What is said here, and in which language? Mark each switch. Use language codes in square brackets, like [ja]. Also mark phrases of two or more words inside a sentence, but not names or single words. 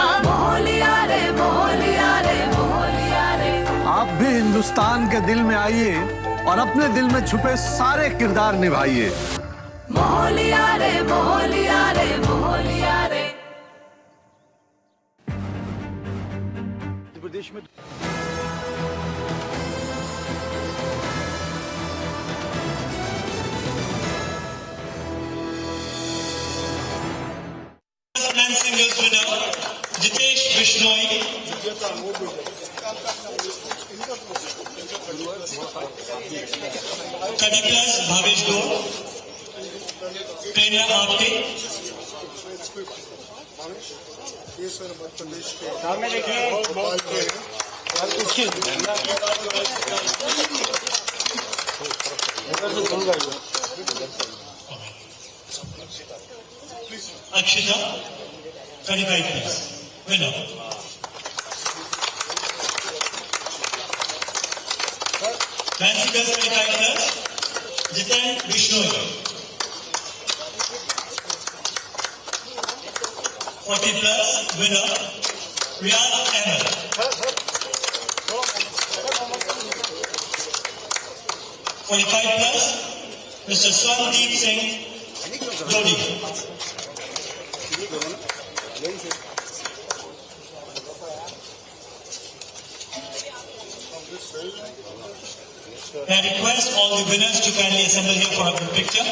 [hi] मोहलिया रे मोहलिया रे मोहलिया रे। आप भी हिंदुस्तान के दिल में आइए और अपने दिल में छुपे सारे किरदार निभाइए। मोहलिया रे मोहलिया रे मोहलिया रे। प्रदेश में [en] singles winner जितेश बिश्नोई, कडी प्लस भावेश गौड़, ट्रेनर आपके [hi] ये सर मध्य प्रदेश के भोपाल के [en] अक्षिता 35 plus winner, fancy girls 35 plus जितेन बिश्नोई, 40 plus winner Riyaz Ahmed, 45 plus Mr. Swandeep Singh Dodi, 'I request all the winners to kindly assemble here for a group picture.